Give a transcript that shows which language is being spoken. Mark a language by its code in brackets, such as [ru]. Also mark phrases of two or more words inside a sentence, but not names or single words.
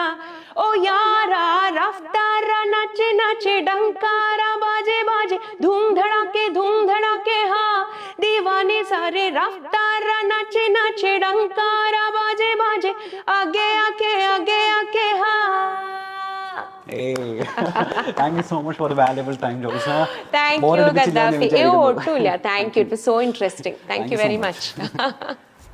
[hi] ओ यारा रफ्तारा नाचे नाचे डंकारा बाजे बाजे, धूम धड़ाके हाँ दीवाने सारे, रफ्तारा नाचे नाचे डंकारा बाजे बाजे, आगे आके हाँ. [en] Thank you so much for the valuable time, Jyotisna. Thank you, Gaddafi. ഒട്ടുമില്ല. Thank you. It was so interesting. Thank you very much.